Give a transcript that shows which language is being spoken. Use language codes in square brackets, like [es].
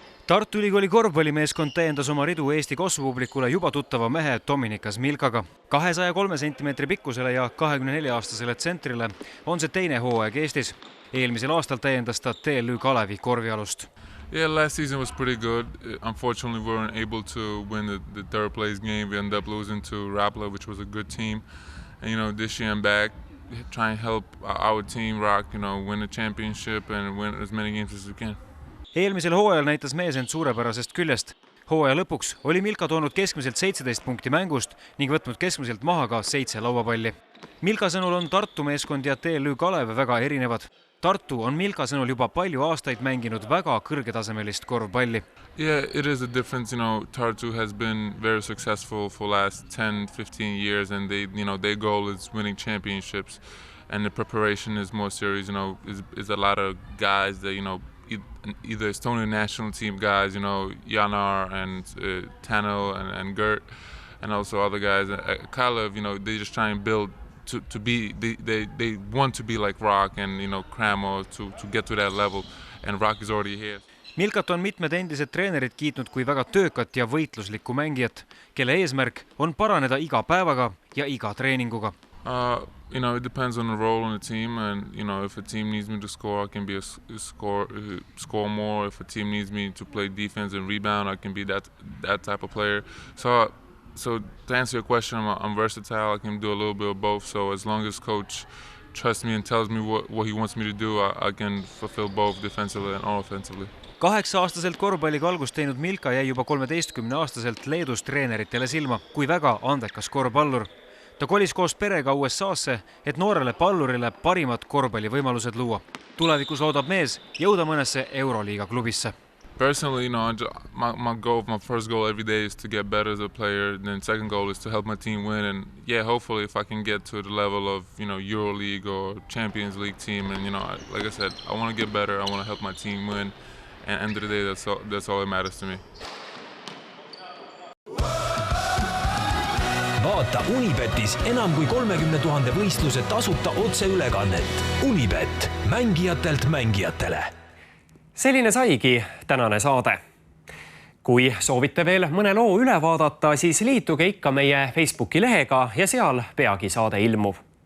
[et] Tartu Ülikooli korvpallimeeskond täiendas oma ridu Eesti kosmopublikule juba tuttava mehe Dominikas Milkaga. 203 cm pikkusele ja 24-aastasele tsentrile on see teine hooaeg Eestis. Eelmisel aastal täiendas ta TLÜ Kalevi korvialust. [en] Yeah, last season was pretty good. Unfortunately, we weren't able to win the third place game. We ended up losing to Rapla, which was a good team. And, this year I'm back, trying to help our team rock, win the championship and win as many games as we can. [et] Eelmisel hooajal näitas mees end suurepärasest küljest. Hooaja lõpuks oli Milka toonud keskmiselt 17 punkti mängust ning võtnud keskmiselt maha ka 7 lauapalli. Milka sõnul on Tartu meeskond ja TLÜ Kalev väga erinevad. Tartu on Milka sõnul juba palju aastaid mänginud väga kõrgetasemelist korvpalli. [en] Yeah, it is a difference. Tartu has been very successful for the last 10-15 years and their goal is winning championships and the preparation is more serious. Is a lot of guys that, either Estonian national team guys, Janar and Tano and Gert and also other guys. Kalev, they just try and build to be they want to be like Rock and Cramo to get to that level and Rock is already here. [et] Milkat on mitmed endised treenerid kiitnud kui väga töökat ja võitluslikku mängijat, kelle eesmärk on paraneda iga päevaga ja iga treeninguga. [en] It depends on the role in the team and if a team needs me to score, I can be score more. If a team needs me to play defense and rebound, I can be that type of player. So to answer your question, I'm versatile. I can do a little bit of both. So as long as coach trusts me and tells me what he wants me to do, I can fulfill both defensively and offensively. [et] 8-aastaselt korvpalliga algust teinud Milka jäi juba 13-aastaselt Leedus treeneritele silma kui väga andekas korvpallur. Ta kolis koos perega USA'sse, et noorele pallurile parimad korvpallivõimalused luua. Tulevikus loodab mees jõuda mõnesse Euroliiga klubisse. [en] Personally, my first goal every day is to get better as a player. Then second goal is to help my team win. And hopefully if I can get to the level of, EuroLeague or Champions League team. And, like I said, I want to get better. I want to help my team win. And at the end of the day, that's all that matters to me. [et] vaata Unibetis enam kui 30 000 võistluse tasuta otseülekannet. Unibet, mängijatelt mängijatele. Selline saigi tänane saade. Kui soovite veel mõne loo üle vaadata, siis liituge ikka meie Facebooki lehega ja seal peagi saade ilmub.